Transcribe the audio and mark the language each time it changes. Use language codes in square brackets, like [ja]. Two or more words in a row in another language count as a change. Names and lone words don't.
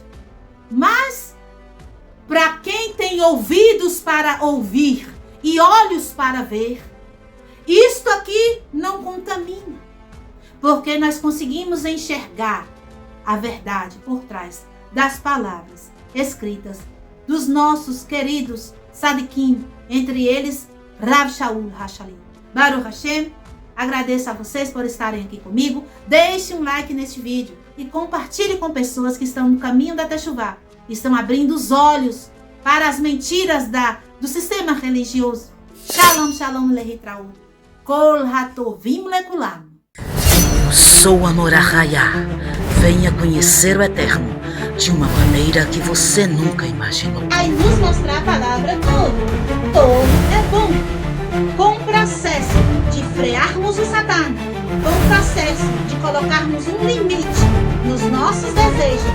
[pt] Mas, para quem tem ouvidos para ouvir e olhos para ver, isto aqui não contamina, porque nós conseguimos enxergar a verdade por trás das palavras escritas dos nossos queridos Sadikim, entre eles Rav Shaul Hashali. [he] ברוך השם, [pt] agradeço a vocês por estarem aqui comigo. Deixe um like neste vídeo e compartilhe com pessoas que estão no caminho da Teshuvá, estão abrindo os olhos para as mentiras do sistema religioso. [he] שלום, שלום, להתראות. כל הטובים לכולם. [pt] Eu sou a Morahaya. Venha conhecer o Eterno de uma maneira que você nunca imaginou. Aí nos mostrar a palavra todo. Todo é bom. Com o processo de frearmos o Satã, com o processo de colocarmos um limite nos nossos desejos.